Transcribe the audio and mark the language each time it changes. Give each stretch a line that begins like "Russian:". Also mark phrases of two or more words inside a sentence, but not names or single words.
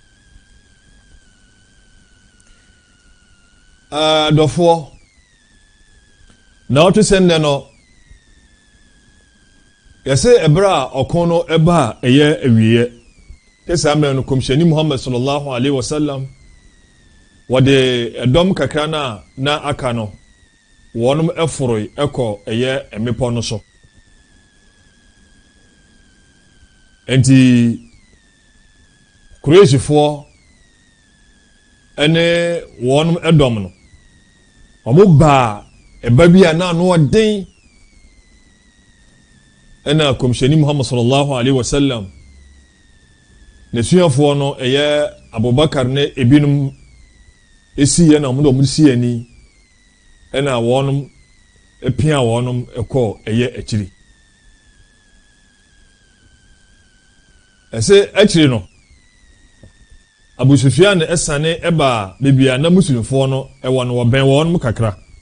Akan: Dɔfoɔ na ɔto sɛ nnɛ no yɛsɛ ɛberɛ a ɔko no ɛba a ɛyɛ awieɛ kɛ saa mmerɛ no kɔmhyɛni Muhammad
Arabic: صلى الله عليه وسلم
Akan: wɔde ɛdɔm kakra no a na aka no wɔnom ɛforo ɛkɔ ɛyɛ mmepɔ no so. enti Kureishifoɔ ɛne wɔnom ɛdɔm no wɔn baa ɛba bi a na ano ɔden ɛna kɔmhyɛni Muhammad
Arabic: صلى الله عليه وسلم
Akan: n'asuafoɔ no ɛyɛ Abubakar ne ebinom esi yɛ na wɔn de wɔn si ani ɛna wɔnom ɛpia wɔnom ɛkɔ ɛyɛ akyiri. ɛsɛ akyiri no Abu Sufyan ɛsane ɛba beebi a na muslimfoɔ no ɛwɔ no wɔbɛn wɔnom kakra.